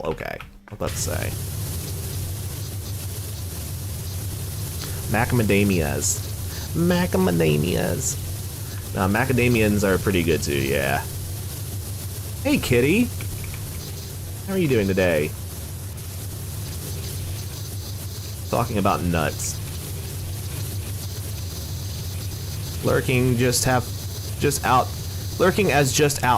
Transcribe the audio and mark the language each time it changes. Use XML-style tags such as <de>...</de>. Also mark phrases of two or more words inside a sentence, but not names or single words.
<en>Okay. I was about to say. Macadamias. Macadamias. Macadamians are pretty good too, yeah. Hey, kitty. How are you doing today? Talking about nuts. Lurking lurking as just out.</en>